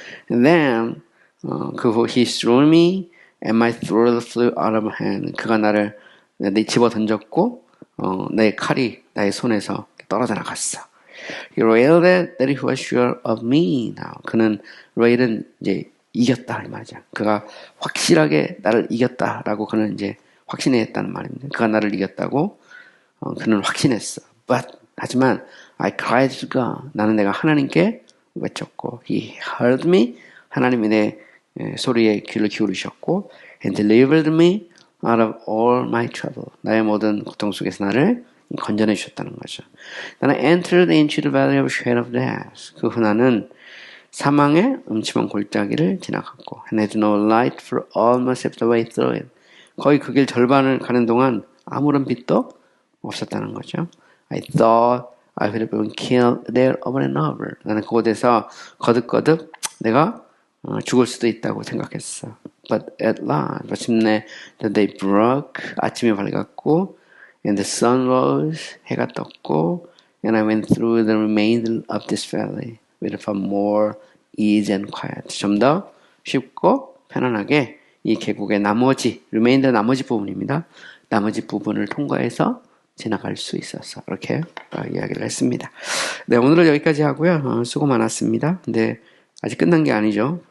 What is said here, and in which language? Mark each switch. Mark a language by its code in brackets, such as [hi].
[en] And then he threw me and my throat flew out of my hand. [ko] 그가 나를 집어 던졌고 내 칼이 나의 손에서 떨어져 나갔어. [en] He railed that he was sure of me now. [ko] 그는 rail은 이제 이겼다 이 말이죠. 그가 확실하게 나를 이겼다라고 그는 이제 확신했다는 말입니다. 그가 나를 이겼다고 그는 확신했어. [en] But [ko] 하지만 [en] I cried to God. [ko] 나는 내가 하나님께 외쳤고 [en] He heard me. [ko] 하나님이 내 소리에 귀를 기울이셨고 [en] and delivered me out of all my trouble. [ko] 나의 모든 고통 속에서 나를 건져내 주셨다는 거죠. 나는 [en] entered into the valley of shadow of death. [ko] 그 후 나는 사망의 음침한 골짜기를 지나갔고 [en] and had no light for almost half the way through it. [ko] 거의 그 길 절반을 가는 동안 아무런 빛도 없었다는 거죠. [en] I thought I would have been killed there over and over. [ko] 나는 그곳에서 거듭거듭 내가 죽을 수도 있다고 생각했어. [en] But at last, [ko] 마침내 [en] the day broke, [ko] 아침이 밝았고, [en] and the sun rose, [ko] 해가 떴고, [en] and I went through the remainder of this valley with far more ease and quiet. [ko] 좀 더 쉽고 편안하게 이 계곡의 remainder 나머지 부분입니다. 나머지 부분을 통과해서 지나갈 수 있었어. 이렇게 이야기를 했습니다. 네, 오늘은 여기까지 하고요. 수고 많았습니다. 근데 아직 끝난 게 아니죠.